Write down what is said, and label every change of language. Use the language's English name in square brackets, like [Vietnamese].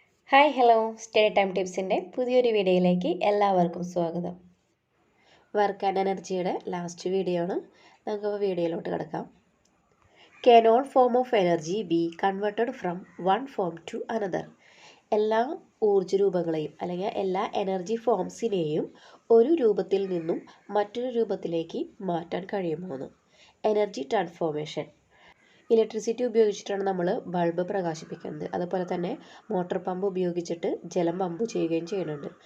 [Malayalam] Hi hello study time ടിപ്സിൻ്റെ പുതിയൊരു വീഡിയോയിലേക്ക് എല്ലാവർക്കും സ്വാഗതം. വർക്ക് ആൻഡ് എനർജിയുടെ ലാസ്റ്റ് വീഡിയോ ആണ്. നമുക്ക് വീഡിയോയിലോട്ട് കിടക്കാം. [English] Can all form of energy be converted from one form to another? [Malayalam] എല്ലാ ഊർജ്ജ രൂപങ്ങളെയും അല്ലെങ്കിൽ എല്ലാ എനർജി ഫോംസിനെയും ഒരു രൂപത്തിൽ നിന്നും മറ്റൊരു രൂപത്തിലേക്ക് മാറ്റാൻ കഴിയുമോ എന്ന്. Energy transformation. ഇലക്ട്രിസിറ്റി ഉപയോഗിച്ചിട്ടാണ് നമ്മൾ ബൾബ് പ്രകാശിപ്പിക്കുന്നത്. അതുപോലെ തന്നെ മോട്ടോർ പമ്പ് ഉപയോഗിച്ചിട്ട് ജലം പമ്പ് ചെയ്യുകയും ചെയ്യുന്നുണ്ട്.